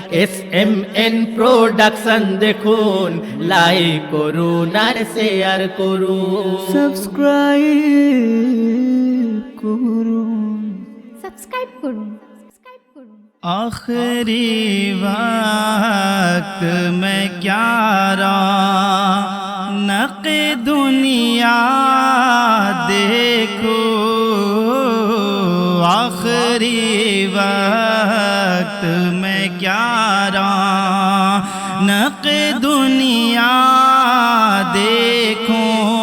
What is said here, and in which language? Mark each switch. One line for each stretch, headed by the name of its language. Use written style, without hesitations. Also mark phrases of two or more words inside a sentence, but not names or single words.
Bangla: SMN প্রোডাকশন দেখুন, লাইক করুন আর শেয়ার করুন, সাবস্ক্রাইব করুন।
Urdu: آخری وقت میں کیا رونق دنیا دیکھو، آخری وقت میں کیا رونق دنیا دیکھوں،